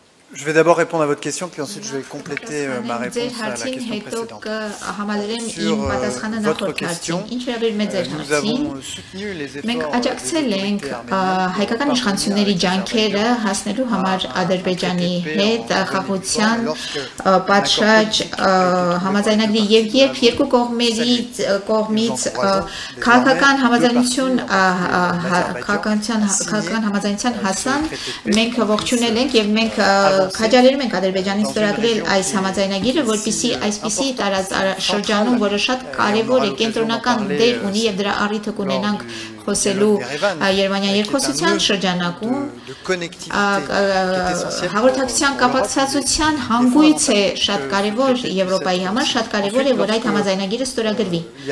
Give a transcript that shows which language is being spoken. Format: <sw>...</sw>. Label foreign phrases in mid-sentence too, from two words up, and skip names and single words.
<fr>Je vais d'abord répondre à votre question, puis ensuite je vais compléter ma réponse à la question précédente. Sur votre question, nous avons soutenu les efforts</fr> <hy>հայկական իշխանությունների ջանքերը հասնելու համար Ադրբեջանի հետ խաղաղության պատշաճ համաձայնագրի եւ երբ երկու կողմից քաղաքական համաձայնության հասան, մենք ողջունել ենք եւ մենք քաջալերում ենք Ադրբեջանին ստորագրել այս համաձայնագիրը, որպեսզի այսպիսի տարածաշրջանում, որը շատ կարևոր է, կենտրոնական դեր ունի եւ դրա առիթը կունենանք խոսելու Երևանյան երկխոսության շրջանակում հաղորդակցության կապակցվածության հանգույց է շատ կարևոր Եվրոպայի համար, շատ կարևոր է, որ այդ համաձայնագիրը ստորագրվի։</hy>